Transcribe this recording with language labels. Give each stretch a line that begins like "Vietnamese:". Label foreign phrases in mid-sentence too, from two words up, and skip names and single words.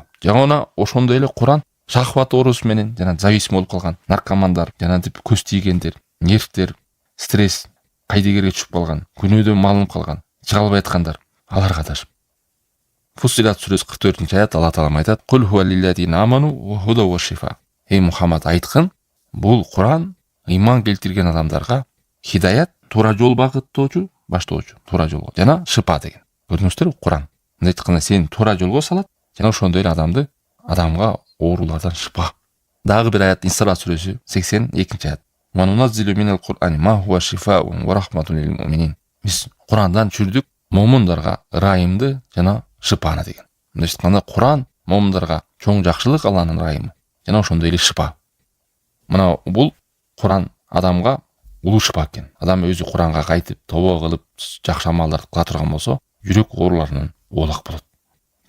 Kyrgyz: Жана ошондой эле Куран шахват оорусу менен жана зависим болуп калган наркомандар, жана көз тийгендер, нервтер, стресс, кайдыгерге түшүп калган, күнөөдөн малынып калган, чыга албай аткандар, аларга да шыпа. Фуссилат сүрөсү 44-аят Алла Таалам айтат:
Arabic: "قل هو للذين آمنوا وهدى وشفاء".
Kyrgyz: Эй Мухаммад айткын, бул Куран ыйман келтирген адамдарга хидаят, туура жол багыттоочу, баштоочу, туура жолго жана шыпа деген. Көрдүңүздөрбү? Куран мындай айтканда сени туура жолго салат жана ошондой эле адамга оорулардан шыпа. Дагы бир аят Исра сүрөсү 82-аят.
Arabic: "وننزل من القرآن ما هو شفاء ورحمة للمؤمنين".
Kyrgyz: Биз Курандан түшүрдүк момундарга ырайымды жана шыпаны деген. Мындай айтканда Куран момундарга чоң жакшылык, Алланын ырайымы жана ошондой эле шыпа. Мына бул Куран адамга улуу шыпа экен. Адам өзү Куранга кайтып, тобо кылып, жакшы амалдарды кыла турган болсо, жүрөк ооруларынан оолак болот.